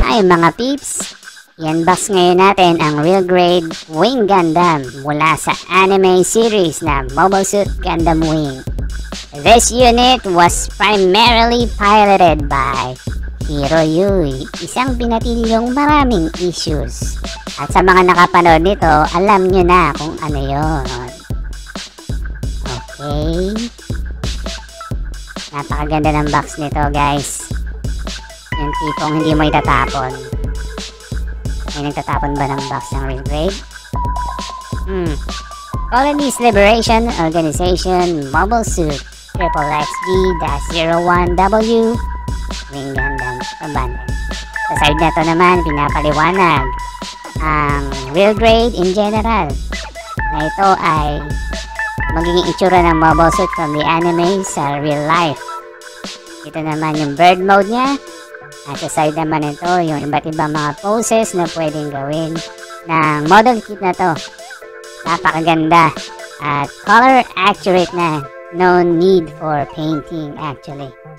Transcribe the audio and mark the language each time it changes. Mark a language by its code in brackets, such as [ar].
[tl] Ay mga peeps, i-unbox ngayon natin ang Real Grade Wing Gundam mula sa anime series na Mobile Suit Gundam Wing. [en] This unit was primarily piloted by Hiroyui, [tl] isang pinatilyong maraming issues. At sa mga nakapanood nito, alam nyo na kung ano yun. Okay. Napakaganda ng box nito, guys. Yung tipong hindi mo itatapon. May nagtatapon ba ng box ng Real Grade? [en] Colonies Liberation Organization Mobile Suit XXD-01W Wing Gundam Abandoned. [tl] Sa side na to naman, pinapaliwanag ang Real Grade in general na ito ay magiging itsura ng mobile suit [en] from the anime [tl] sa real life. Ito naman yung bird mode niya. At sa side naman ito, yung iba't ibang mga poses na pwedeng gawin ng model kit na to. Napakaganda at [en] color accurate [tl] na. [en] No need for painting actually.